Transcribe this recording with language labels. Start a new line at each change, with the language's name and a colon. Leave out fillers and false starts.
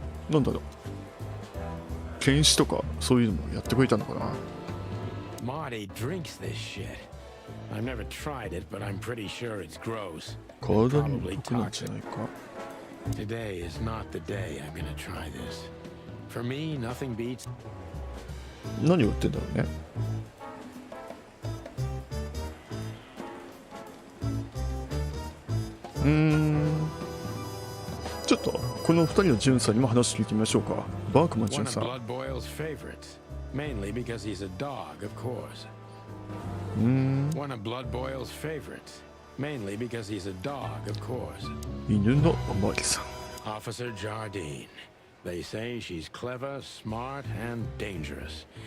Japanese: なんだろう、検視とかそういうのもやってくれたのかな。
English: Marty drinks this shit. I've never tried it, but I'm pretty sure it's gross.
Japanese: 体に毒なんじゃないか。
English: Today is not the day I'm gonna try this. For me, nothing beats.
Japanese: 何を売ってんだろうね。ちょっとこの2人の巡査にも話聞いてみましょうか。バークマン巡
English: One of
Japanese: 査。
English: Blood Boyle's favorites, mainly because he's a dog, of course. One of Blood Boyle's favorites, mainly because he's a dog, of course.
Japanese: 犬のおまわりさん。
English: Officer Jardine. They say she's clever, smart, and dangerous.